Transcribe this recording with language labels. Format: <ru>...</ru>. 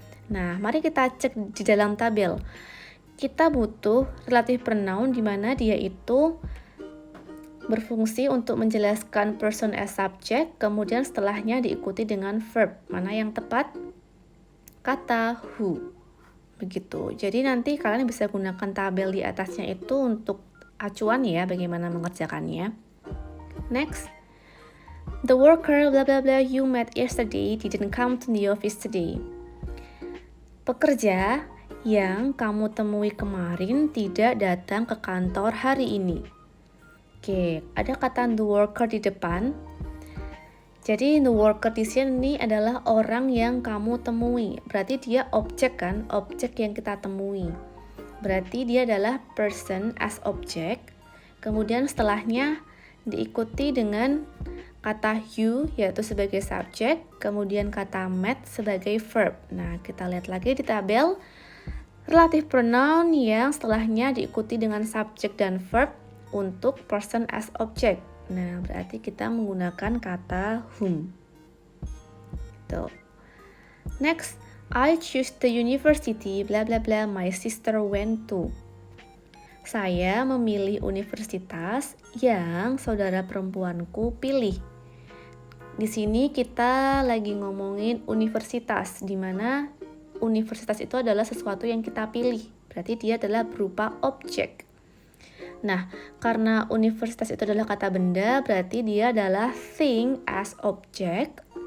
<id>Nah, mari kita cek di dalam tabel. Kita butuh relative pronoun di mana dia itu berfungsi untuk menjelaskan</id> <en>person as subject,</en> <id>kemudian setelahnya diikuti dengan verb. Mana yang tepat? Kata who. Begitu. Jadi nanti kalian bisa gunakan tabel di atasnya itu untuk acuan ya bagaimana mengerjakannya.</id> <en>Next. The worker blah blah blah you met yesterday didn't come to the office today.</en> <id>Pekerja yang kamu temui kemarin tidak datang ke kantor hari ini. Oke, ada kata the worker di depan. Jadi the worker di sini adalah orang yang kamu temui. Berarti dia objek kan, objek yang kita temui. Berarti dia adalah</id> <en>person as object.</en> <id>Kemudian setelahnya diikuti dengan kata you yaitu sebagai subjek, kemudian kata met sebagai verb. Nah, kita lihat lagi di tabel relative pronoun yang setelahnya diikuti dengan subjek dan verb untuk</id> <en>person as object.</en> <id>Nah, berarti kita menggunakan kata whom. Tuh.</id> <en>Next, I choose the university blah blah blah my sister went to.</en> <id>Saya memilih universitas yang saudara perempuanku pilih. Di sini kita lagi ngomongin universitas, di mana universitas itu adalah sesuatu yang kita pilih. Berarti dia adalah berupa objek. Nah, karena universitas itu adalah kata benda, berarti dia adalah</id> <en>thing as object.</en>